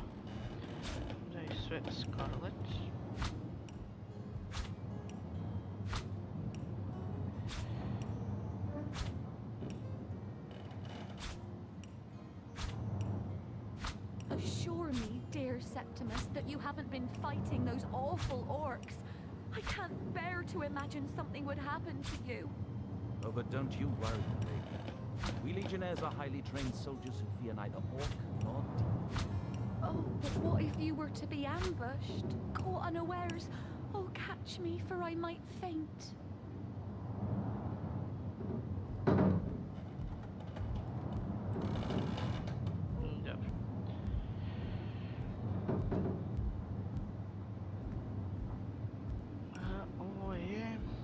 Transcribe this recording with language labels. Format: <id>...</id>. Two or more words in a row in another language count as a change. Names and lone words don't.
<sr>Da je sve Scarlet.</sr> <en>Assure me, dear Septimus, that you haven't been fighting those awful orcs. I can't bear to imagine something would happen to you. Oh, but don't you worry, lady. We Legionnaires are highly trained soldiers who fear neither orc nor demon. Oh, but what if you were to be ambushed, caught unawares? Oh, catch me, for I might faint.</en> <sr>Dobro. Ovo je...</sr>